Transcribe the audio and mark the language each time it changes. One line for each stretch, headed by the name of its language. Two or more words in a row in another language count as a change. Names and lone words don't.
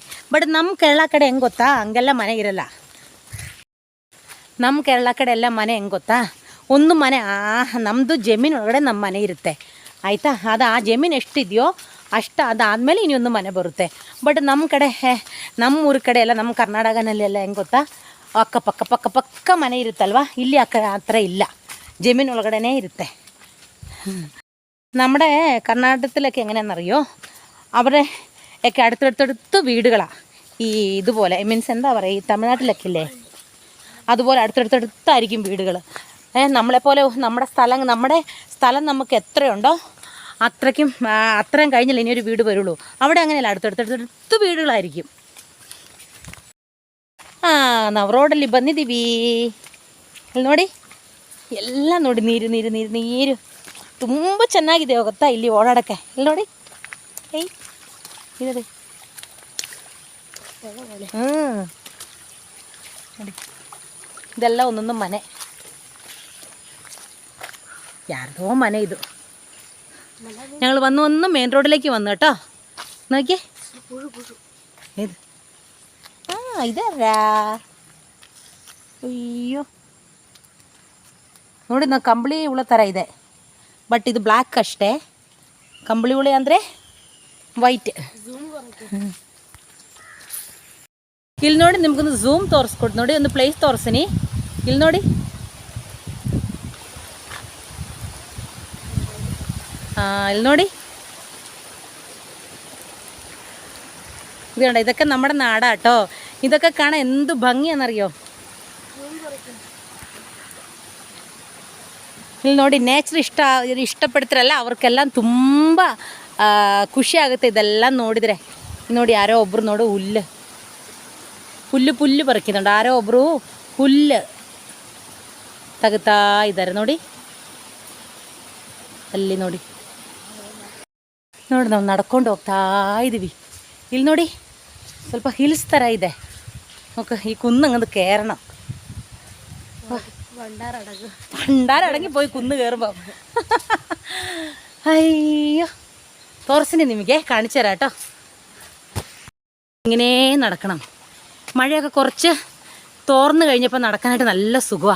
Kannada: ಬಟ್ ನಮ್ಮ ಕೇರಳ ಕಡೆ ಹೆಂಗೆ ಗೊತ್ತಾ, ಹಂಗೆಲ್ಲ ಮನೆ ಇರಲ್ಲ. ನಮ್ಮ ಕೇರಳ ಕಡೆ ಎಲ್ಲ ಮನೆ ಹೆಂಗೆ ಗೊತ್ತಾ, ಒಂದು ಮನೆ ನಮ್ಮದು ಜಮೀನು ಒಳಗಡೆ ನಮ್ಮ ಮನೆ ಇರುತ್ತೆ ಆಯಿತಾ. ಅದು ಆ ಜಮೀನು ಎಷ್ಟಿದೆಯೋ ಅಷ್ಟು, ಅದಾದಮೇಲೆ ಇನ್ನೊಂದು ಮನೆ ಬರುತ್ತೆ. ಬಟ್ ನಮ್ಮ ಕಡೆ, ನಮ್ಮ ಊರ ಕಡೆ ಎಲ್ಲ, ನಮ್ಮ ಕರ್ನಾಟಕನಲ್ಲೆಲ್ಲ ಹೆಂಗೆ ಗೊತ್ತಾ, ಅಕ್ಕಪಕ್ಕ ಮನೆ ಇರುತ್ತಲ್ವ. ಇಲ್ಲಿ ಆ ಥರ ಇಲ್ಲ. ಜಮೀನು ಒಳಗಡೆ ಇರುತ್ತೆ.
Malayalam: നമ്മുടെ കർണാടകത്തിലൊക്കെ എങ്ങനെയാണെന്നറിയോ, അവരെ ഒക്കെ അടുത്തടുത്തടുത്ത് വീടുകളാണ്. ഈ ഇതുപോലെ മീൻസ് എന്താ പറയുക, ഈ തമിഴ്നാട്ടിലൊക്കെ ഇല്ലേ അതുപോലെ അടുത്തടുത്തടുത്തായിരിക്കും വീടുകൾ. നമ്മളെപ്പോലെ നമ്മുടെ സ്ഥലം നമുക്ക് എത്രയുണ്ടോ അത്രയും കഴിഞ്ഞില്ല ഇനിയൊരു വീട് വരുള്ളൂ. അവിടെ അങ്ങനെയല്ല, അടുത്തടുത്തടുത്ത് വീടുകളായിരിക്കും.
Kannada: ನಾವು ರೋಡಲ್ಲಿ ಬಂದಿದ್ದೀವಿ. ಇಲ್ಲಿ ನೋಡಿ, ಎಲ್ಲ ನೋಡಿ ನೀರು ತುಂಬ ಚೆನ್ನಾಗಿದೆ ಗೊತ್ತಾ ಇಲ್ಲಿ ಓಡಾಡೋಕ್ಕೆ. ಇಲ್ಲಿ ನೋಡಿ, ಇದೆ ನೋಡಿ, ಇದೆಲ್ಲ ಒಂದೊಂದು ಮನೆ, ಯಾರ್ದೋ ಮನೆ ಇದು.
Malayalam: ഞങ്ങൾ വന്ന് മെയിൻ റോഡിലേക്ക് വന്നു കേട്ടോ. നോക്കിയേ, ഇത്
Kannada: ಇದಾರಾ, ಅಯ್ಯೋ ನೋಡಿ, ನಾವು ಕಂಬಳಿ ಹುಳ ಥರ ಇದೆ, ಬಟ್ ಇದು ಬ್ಲ್ಯಾಕ್ ಅಷ್ಟೇ. ಕಂಬಳಿ ಹುಳಿ ಅಂದರೆ ವೈಟ್. ಇಲ್ಲಿ ನೋಡಿ, ನಿಮ್ಗೊಂದು ಝೂಮ್ ತೋರಿಸ್ಕೊಟ್ಟು ನೋಡಿ, ಒಂದು ಪ್ಲೇಸ್ ತೋರಿಸ್ತೀನಿ. ಇಲ್ಲಿ ನೋಡಿ, ಇಲ್ಲಿ ನೋಡಿ,
Malayalam: ഇത് കണ്ടോ, ഇതൊക്കെ നമ്മുടെ നാടാട്ടോ. ഇതൊക്കെ കാണാൻ എന്ത് ഭംഗിയാണെന്നറിയോ.
Kannada: ಇಲ್ಲಿ ನೋಡಿ, ನೇಚರ್ ಇಷ್ಟಪಡ್ತಿರಲ್ಲ ಅವ್ರಿಗೆಲ್ಲ ತುಂಬ ಖುಷಿ ಆಗುತ್ತೆ ಇದೆಲ್ಲ ನೋಡಿದರೆ. ನೋಡಿ, ಯಾರೋ ಒಬ್ಬರು ನೋಡು ಹುಲ್ಲು ಬರಕಿದ್ದುಂಟು. ಯಾರೋ ಒಬ್ಬರು ಹುಲ್ಲು ತೆಗಿತಾ ಇದ್ದಾರೆ ನೋಡಿ, ಅಲ್ಲಿ ನೋಡಿ. ನಾವು ನಡ್ಕೊಂಡು ಹೋಗ್ತಾ ಇದ್ದೀವಿ. ಇಲ್ಲಿ ನೋಡಿ, ಸ್ವಲ್ಪ ಹಿಲ್ಸ್ ಥರ ಇದೆ.
Malayalam: നോക്ക്, ഈ കുന്നങ്ങ് കയറണം. ഭണ്ടാരടങ്ങി പോയി കുന്ന് കയറുമ്പോൾ. അയ്യോ, തോർസിന് നിಮಗೆ കാണിച്ചു തരാം കേട്ടോ. ഇങ്ങനെ നടക്കണം. മഴയൊക്കെ കുറച്ച് തോർന്നു കഴിഞ്ഞപ്പോൾ നടക്കാനായിട്ട് നല്ല സുഖമാണ്.